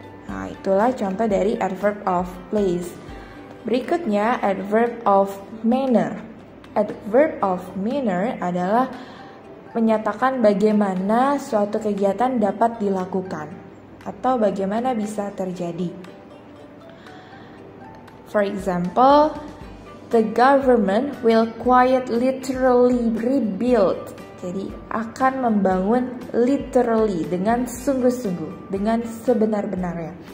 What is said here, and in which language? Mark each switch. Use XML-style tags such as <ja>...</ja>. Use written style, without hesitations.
<id>Nah, itulah contoh dari adverb of place. Berikutnya adverb of manner. Adverb of manner adalah menyatakan bagaimana suatu kegiatan dapat dilakukan atau bagaimana bisa terjadi.</id> <en>For example, the government will quite literally rebuild.</en> <id>Jadi akan membangun literally dengan sungguh-sungguh, dengan sebenar-benarnya.</id>